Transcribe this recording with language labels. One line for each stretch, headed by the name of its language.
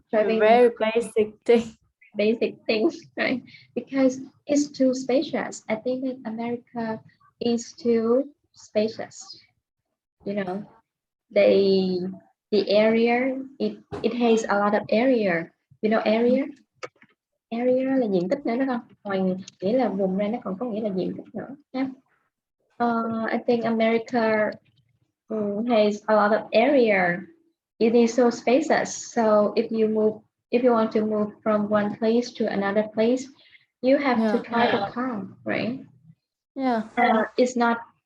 English: Very basic thing. basic things, right? Because it's too spacious. I think that America is too spacious. You know, they the area it has a lot of area. You know,
Vietnamese: area là diện tích nữa đúng không? Ngoài nghĩa là vùng ra nó còn có nghĩa là diện tích nữa.
English: Yeah. I think America has a lot of area. It is so spacious. So if you want to move from one place to another place, you have to drive a car, right? Yeah. It's not